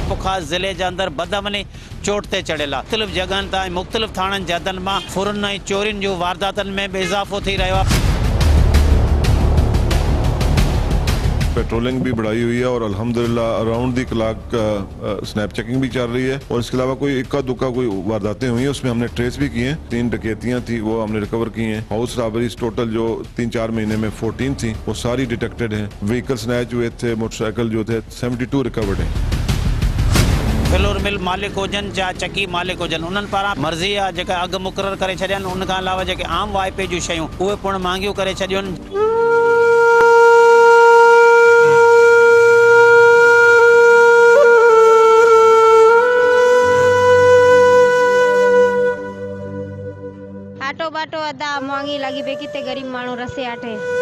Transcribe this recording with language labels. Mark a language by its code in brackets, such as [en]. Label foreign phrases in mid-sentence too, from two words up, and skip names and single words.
[sd] ख़ासि ज़िले जे अंदरि बदअमनी चोट ते चढ़ियल आहे। मुख़्तलिफ़ जॻहनि तां मुख़्तलिफ़ थाणनि जे हदनि मां फुरन ऐं चोरियुनि जूं वारदातुनि में बि इज़ाफ़ो थी रहियो आहे। [ur] پیٹرولنگ بھی بڑھائی ہوئی ہے اور الحمدللہ [en] around the clock snap checking [ur] بھی چل رہی ہے اور اس کے علاوہ کوئی اکا دکا کوئی وارداتیں ہوئی ہیں اس میں ہم نے ٹریس بھی کیے ہیں. 3 ڈکیتیاں تھی وہ ہم نے ریکور کی ہیں. [en] house robberies [ur] ٹوٹل جو 3-4 مہینے میں 14 تھی وہ ساری ڈیٹیکٹڈ ہیں. [en] vehicle snatch [ur] ہوئے تھے، موٹرسائیکل جو تھے 72 ریکورڈ ہیں. [en] flour mill [sd] मालिक हुजनि या चकी मालिक हुजनि उन्हनि पारां मर्ज़ी आहे जेका अघु मुक़ररु करे छॾिया आहिनि। उन खां अलावा जेके आम वाइपे जूं शयूं उहे पिणु महांगियूं करे छॾियूं आहिनि। आटो बाटो अदा महंगी लगी पे किते गरीब माण्हू रसे आटे